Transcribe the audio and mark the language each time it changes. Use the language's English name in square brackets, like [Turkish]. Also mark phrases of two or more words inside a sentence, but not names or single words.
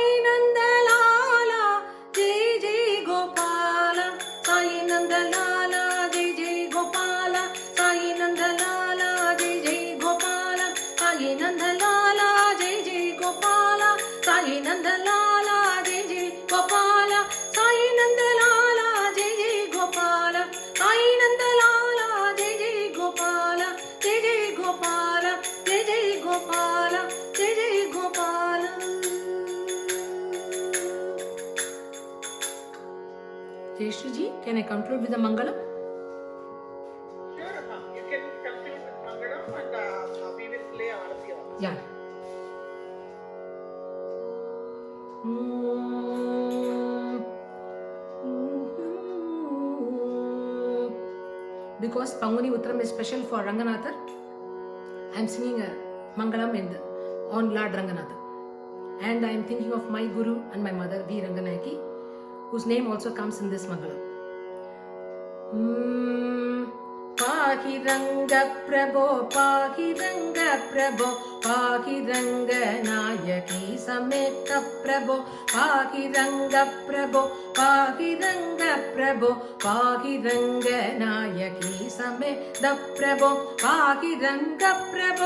[Hindi] नंदलाला जय जय गोपाला साई नंदलाला जय जय गोपाला साई नंदलाला जय जय गोपाला साई नंदलाला जय जय गोपाला साई नंदलाला जय जय गोपाला साई नंदलाला जय जय गोपाला साई नंदलाला जय जय गोपाला जय जय गोपाला जय जय गोपाला जय जय गोपाला. [English] Jayashree ji, can I conclude with the Mangalam? Sure, Amma. You can conclude with Mangalam and we will play Aarati also. Yeah. Because Panguni Uttaram is special for Ranganatha, I am singing a Mangalam on Lord Ranganatha. And I am thinking of my Guru and my mother, V. Ranganayaki, whose name also comes in this Mangalam. [Sanskrit] पाहि रङ्ग प्रभो, पाहि रङ्ग प्रभो, पाहि रङ्ग नायकी समेत प्रभो, पाहि रङ्ग प्रभो, पाहि रङ्ग प्रभो, पाहि रङ्ग नायकी समेत प्रभो, पाहि रङ्ग प्रभो,